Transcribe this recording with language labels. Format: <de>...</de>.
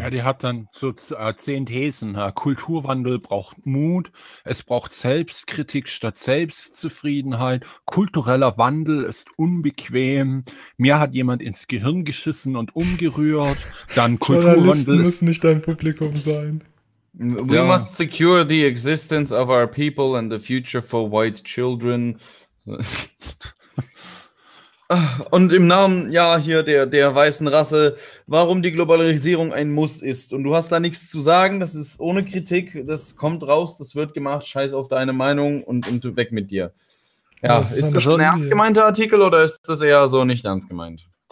<de>Ja, die hat dann so 10 Thesen. Ja. Kulturwandel braucht Mut, es braucht Selbstkritik statt Selbstzufriedenheit, kultureller Wandel ist unbequem, mir hat jemand ins Gehirn geschissen und umgerührt, dann Kulturwandel muss nicht dein Publikum sein.</de> <en>We must secure the existence of our people and the future for white children.</en> <de>Und im Namen, ja, hier der weißen Rasse, warum die Globalisierung ein Muss ist. Und du hast da nichts zu sagen, das ist ohne Kritik, das kommt raus, das wird gemacht, scheiß auf deine Meinung und weg mit dir. Ja, ist das ein ernst gemeinter Artikel oder ist das eher so nicht ernst gemeint?</de>